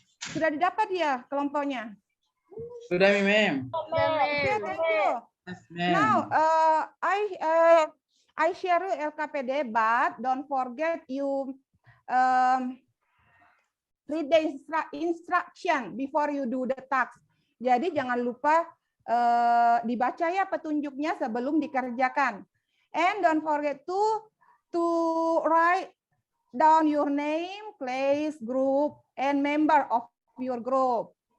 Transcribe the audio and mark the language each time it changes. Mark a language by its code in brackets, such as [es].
[id] Sudah didapat ya kelompoknya? Sudah, ma'am. [en] Okay, thank you. Yes, ma'am. Now, I share you LKPD, but don't forget you read the instruction before you do the task. [id] Jadi jangan lupa dibaca ya petunjuknya sebelum dikerjakan. [en] And don't forget to write down your name, place, group, and member of your group.